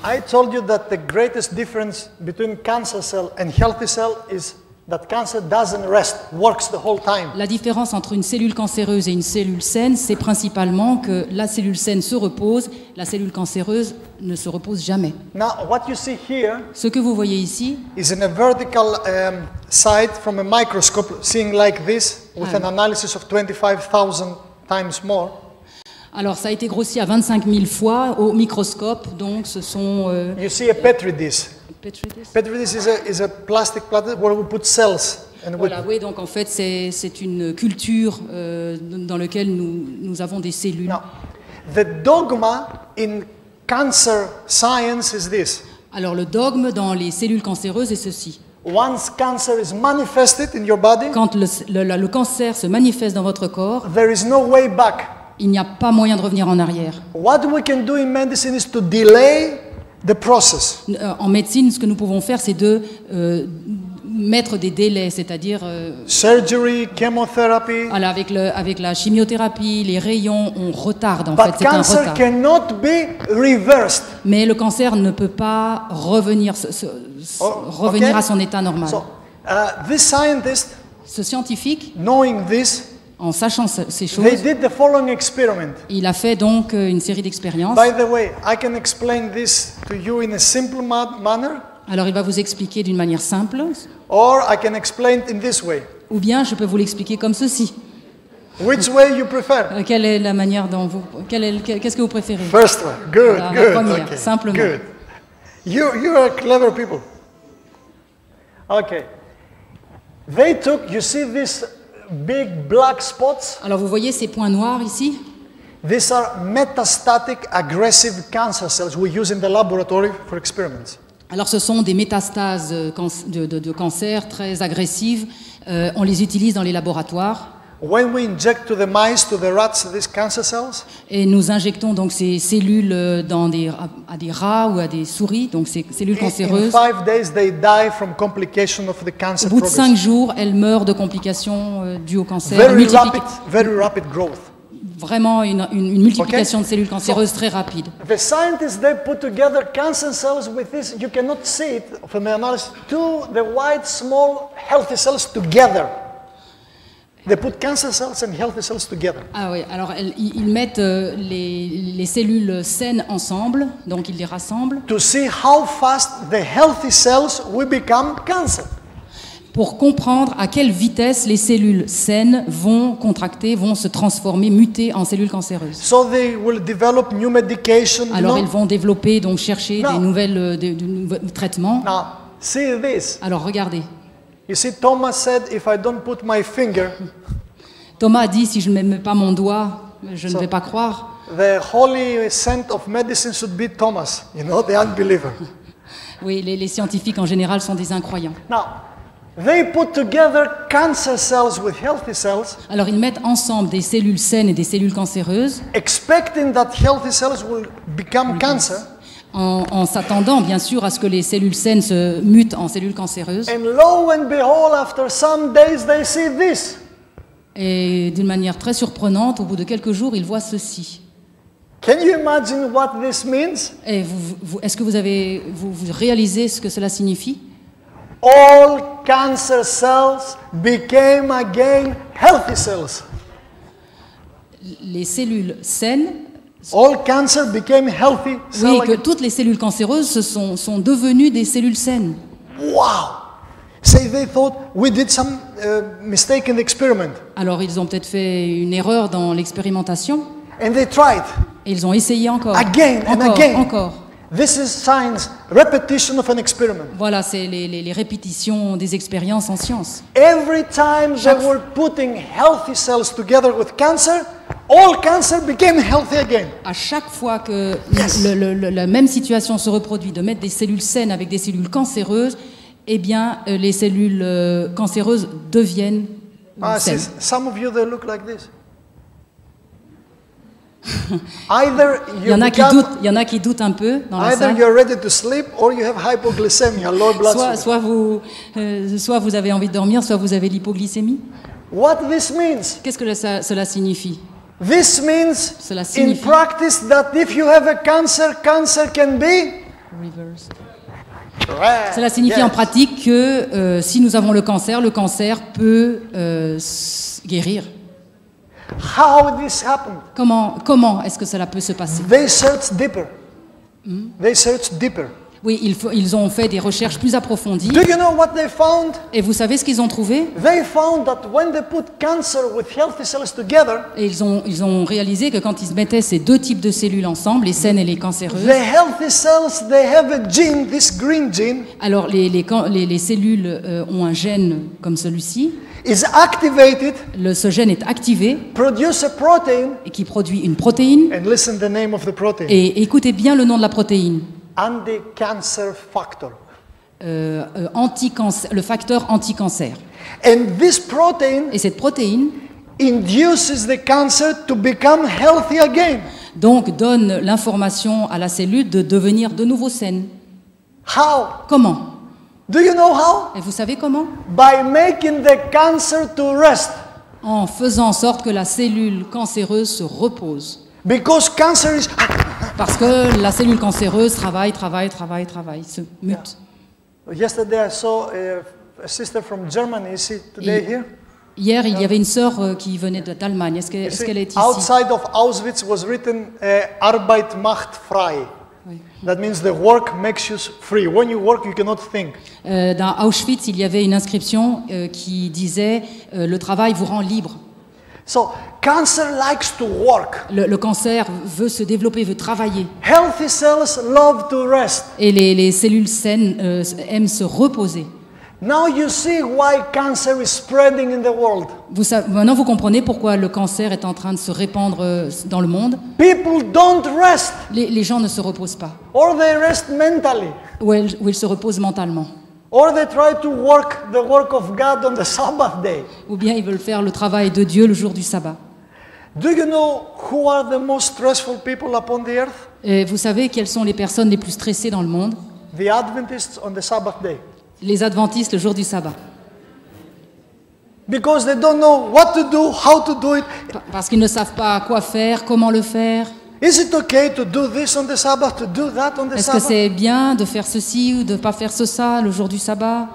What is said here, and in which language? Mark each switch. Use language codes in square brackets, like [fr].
[en] I told you that the greatest difference between cancer cell and healthy cell is that cancer doesn't rest, works the whole time. [fr] La différence entre une cellule cancéreuse et une cellule saine, c'est principalement que la cellule saine se repose, la cellule cancéreuse ne se repose jamais. [en] Now, what you see here [fr] Ce que vous voyez ici, [en] is in a vertical side from a microscope, seeing like this, with an analysis of 25,000 times more. [fr] alors ça a été grossi à 25 000 fois au microscope, donc ce sont... [en] You see a petri dish. Petri dish? Petri dish is a plastic platter where we put cells. And we, [fr] Voilà, oui, donc en fait c'est une culture dans laquelle nous avons des cellules. [en] now, the dogma in cancer science is this. [fr] Alors le dogme dans les cellules cancéreuses est ceci. [en] once cancer is manifested in your body, [fr] Quand le cancer se manifeste dans votre corps, [en] there is no way back. [fr] il n'y a pas moyen de revenir en arrière. [en] What we can do in medicine is to delay the process. [fr] En médecine, ce que nous pouvons faire, c'est de mettre des délais, c'est-à-dire [en] Surgery, chemotherapy. [fr] voilà, avec la chimiothérapie, les rayons, on retarde en fait, [en] But [fr] c'est un [en] cancer [fr] retard. [en] cannot be reversed. [fr] Mais le cancer ne peut pas revenir, revenir [en] okay. [fr] à son état normal. [en] So, this scientist, [fr] Ce scientifique, [en] knowing this, [fr] en sachant ces choses, [en] they did the following experiment. [fr] il a fait donc une série d'expériences. [en] By the way, I can explain this to you in a simple manner, [fr] Alors il va vous expliquer d'une manière simple, [en] or I can explain it in this way. [fr] ou bien je peux vous l'expliquer comme ceci. [en] Which way you prefer? [fr] Quelle est la manière dont vous... Qu'est-ce que vous préférez? [en] First one. Good, [fr] Voilà, la [en] good. [fr] première, [en] Okay, [fr] simplement. [en] good. You are clever people. Okay. They took, you see these big black spots? [fr] Alors vous voyez ces points noirs ici? [en] These are metastatic aggressive cancer cells we use in the laboratory for experiments. [fr] Alors ce sont des métastases de cancer très agressives. On les utilise dans les laboratoires. [en] When we inject to the mice, to the rats, these cancer cells, [fr] Et nous injectons donc ces cellules à des rats ou à des souris, donc ces cellules [en] in [fr] cancéreuses. [en] 5 days they die from complication of the cancer [fr] Au bout de [en] progress. [fr] 5 jours, elles meurent de complications dues au cancer. [en] Very rapid growth. [fr] Vraiment une multiplication de cellules cancéreuses très rapide. [en] The scientists, they put together cancer cells with this, you cannot see it from the analysis, the white small healthy cells together. They put cancer cells and healthy cells together. [fr] Ah oui, alors ils mettent les cellules saines ensemble, donc ils les rassemblent, [en] To see how fast the healthy cells will become cancer. [fr] pour comprendre à quelle vitesse les cellules saines vont contracter, vont se transformer, muter en cellules cancéreuses. [en] So they will develop new medication. [fr] Alors ils vont développer, donc chercher Non. de nouveaux traitements. [en] Now, see this. [fr] Alors regardez, [en] You see, Thomas said, if I don't put my finger, [fr] Thomas a dit, si je ne mets pas mon doigt, je ne vais pas croire. [en] the holy saint of medicine should be Thomas, you know, the unbeliever. [fr] Oui, les scientifiques en général sont des incroyants. [en] Now, they put together cancer cells with healthy cells, [fr] Alors ils mettent ensemble des cellules saines et des cellules cancéreuses, [en] expecting that healthy cells will become cancer. [fr] en s'attendant bien sûr à ce que les cellules saines se mutent en cellules cancéreuses. [en] And lo and behold, after some days, they see this. [fr] Et d'une manière très surprenante, au bout de quelques jours, ils voient ceci. [en] Can you imagine what this means? [fr] Et est-ce que vous réalisez ce que cela signifie? [en] All cancer cells became again healthy cells. [fr] Les cellules saines, [en] All cancer became healthy cells. [fr] oui, que toutes les cellules cancéreuses sont devenues des cellules saines. [en] Wow! Say they thought we did some mistake in the experiment. [fr] Alors ils ont peut-être fait une erreur dans l'expérimentation, [en] And they tried. [fr] et ils ont essayé encore. [en] Again and [fr] encore, [en] again. [fr] encore. [en] This is science, repetition of an experiment. [fr] Voilà, c'est les répétitions des expériences en science. [en] Every time they were putting healthy cells together with cancer, all cancer became healthy again. [fr] À chaque fois que la même situation se reproduit, de mettre des cellules saines avec des cellules cancéreuses, eh bien, les cellules cancéreuses deviennent saines. [en] Some of you, they look like this. Either [fr] Il y en a qui doutent un peu dans la [en] either [fr] salle. [en] you're ready to sleep or you have hypoglycemia, low blood sugar. [fr] Soit vous avez envie de dormir, soit vous avez l'hypoglycémie. [en] What this means? [fr] Qu'est-ce que cela signifie? [en] This means [fr] Cela [en] in [fr] signifie- [en] practice that if you have a cancer, cancer can be Reverse. [fr] rare. Cela signifie [en] Yes. [fr] en pratique que si nous avons le cancer peut guérir. [en] How this happened? [fr] Comment est-ce que cela peut se passer? [en] They searched deeper. They searched deeper. [fr] Oui, ils ont fait des recherches plus approfondies. [en] Do you know what they found? [fr] Et vous savez ce qu'ils ont trouvé? [en] They found that when they put cancer with healthy cells together, [fr] Et ils ont réalisé que quand ils mettaient ces deux types de cellules ensemble, les saines et les cancéreuses, [en] the healthy cells, they have a gene, this green gene, [fr] alors les cellules ont un gène comme celui-ci. [en] is activated, [fr] Ce gène est activé [en] produce a protein, [fr] et qui produit une protéine. [en] and listen the name of the protein, [fr] Et écoutez bien le nom de la protéine. [en] anti-cancer factor. [fr] le facteur anti-cancer. [en] And this protein [fr] Et cette protéine, [en] induces the cancer to become healthy again. [fr] donc, donne l'information à la cellule de devenir de nouveau saine. [en] How? [fr] Comment? [en] Do you know how? [fr] Et vous savez comment? [en] By making the cancer to rest. [fr] En faisant en sorte que la cellule cancéreuse se repose. [en] Because cancer is... [fr] Parce que la cellule cancéreuse travaille, se mute. [en] Yesterday I saw a sister from Germany. Is she today here? [fr] Hier, il y avait une sœur qui venait d'Allemagne. Est-ce qu'elle est ici? [en] Outside of Auschwitz was written [de] Arbeit macht frei. [fr] Oui. [en] That means the work makes you free. When you work, you cannot think. [fr] Dans Auschwitz, il y avait une inscription qui disait le travail vous rend libre. [en] So cancer likes to work. [fr] Le cancer veut se développer, veut travailler. [en] Healthy cells love to rest. [fr] Et les cellules saines aiment se reposer. [en] Now you see why cancer is spreading in the world. [fr] Maintenant, vous comprenez pourquoi le cancer est en train de se répandre dans le monde. [en] People don't rest. [fr] Les gens ne se reposent pas. [en] Or they rest mentally. [fr] Ou ils se reposent mentalement. [en] Or they try to work the work of God on the Sabbath day. [fr] Ou bien ils veulent faire le travail de Dieu le jour du sabbat. [en] Do you know who are the most stressful people upon the earth? [fr] Et vous savez quelles sont les personnes les plus stressées dans le monde? [en] The Adventists on the Sabbath day. [fr] Les adventistes le jour du sabbat. [en] Because they don't know what to do, how to do it. [fr] Parce qu'ils ne savent pas quoi faire, comment le faire. [en] Is it okay to do this on the Sabbath, to do that on the [fr] Est-ce que [en] Sabbath? [fr] c'est bien de faire ceci ou de ne pas faire ça le jour du sabbat?